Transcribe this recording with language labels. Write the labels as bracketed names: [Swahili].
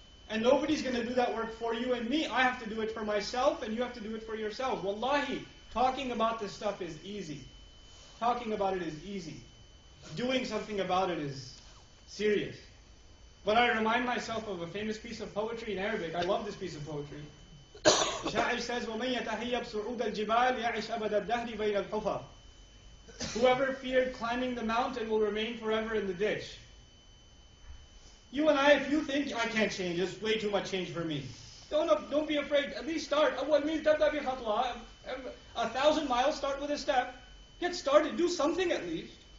[English] And nobody's going to do that work for you and me. I have to do it for myself, and you have to do it for yourself. Wallahi, talking about this stuff is easy. Talking about it is easy. Doing something about it is serious. But I remind myself of a famous piece of poetry in Arabic. I love this piece of poetry. The Sha'ir says, [Arabic] وَمَنْ يَتَهَيَّبْ صُعُودَ الْجِبَالِ يَعِشْ أَبَدَ الدَّهْرِ بَيْنَ الْحُفَرِ. [English] Whoever feared climbing the mountain will remain forever in the ditch. You and I, if you think, I can't change, it's way too much change for me. Don't be afraid. At least start. 1,000 miles, start with a step. Get started. Do something at least.